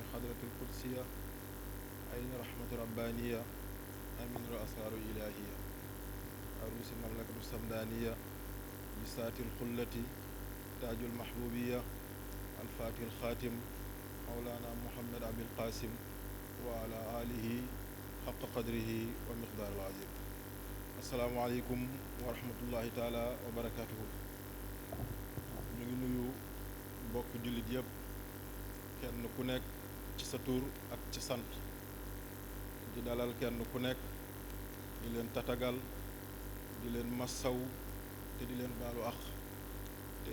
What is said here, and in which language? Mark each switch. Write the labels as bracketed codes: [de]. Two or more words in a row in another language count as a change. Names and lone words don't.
[ar] حضرة القدسية عين رحمة ربانية أمين الأسرار الإلهية عروس المملكة السمدانية بسات الخلة تاج المحبوبية الفاتح الخاتم مولانا محمد أبي القاسم وعلى آله حق قدره ومقدار العظيم السلام عليكم ورحمة الله تعالى وبركاته [wo] ñu ngi nuyu mbokk jullit yëpp kenn ku nekk ci sa tur ak ci sant di dalal kenn ku nekk di leen tatagal di leen massaw te di leen baalu àq te